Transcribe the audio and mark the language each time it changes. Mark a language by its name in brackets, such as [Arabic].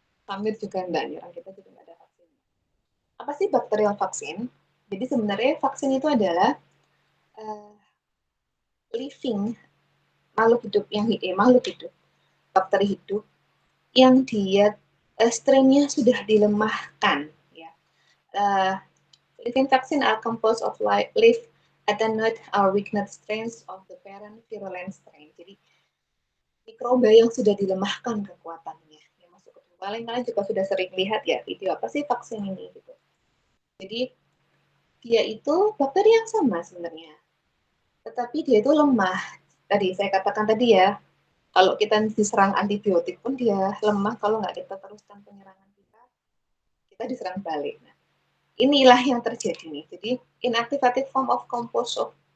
[Indonesian] Hamil juga nggak nyerang, kita juga nggak ada vaksinnya. Apa sih bakterial vaksin? Jadi sebenarnya vaksin itu adalah living makhluk hidup makhluk hidup, bakteri hidup yang dia strainnya sudah dilemahkan. Ya. [English] Living vaccine are composed of live attenuate or weakened strains of the parent virulent strain. [Indonesian] Jadi mikroba yang sudah dilemahkan kekuatannya. Yang masuk ke tubuh. Kalian juga sudah sering lihat ya video apa sih vaksin ini gitu. Jadi dia itu bakteri yang sama sebenarnya, tetapi dia itu lemah. Tadi saya katakan tadi ya, kalau kita diserang antibiotik pun dia lemah kalau nggak kita teruskan penyerangan kita diserang balik. Nah, inilah yang terjadi nih. [English] Jadi inactivated form of composed of.